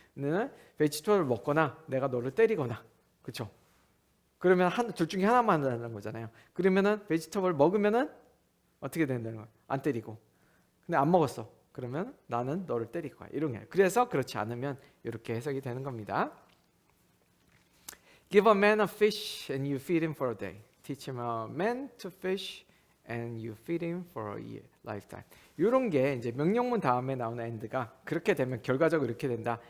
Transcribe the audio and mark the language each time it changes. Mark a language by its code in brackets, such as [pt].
[ko] 너는 베지터블을 먹거나 내가 너를 때리거나, 그렇죠? 그러면 둘 중에 하나만 한다는 거잖아요. 그러면은 베지터블 먹으면은 어떻게 된다는 거예요? 안 때리고. 근데 안 먹었어. 그러면 나는 너를 때릴 거야. 이런 게. 그래서 그렇지 않으면 이렇게 해석이 되는 겁니다. [en] Give a man a fish and you feed him for a day. Teach him a man to fish and you feed him for a year, lifetime. [ko] 이런 게 이제 명령문 다음에 나오는 end가 그렇게 되면 결과적으로 이렇게 된다.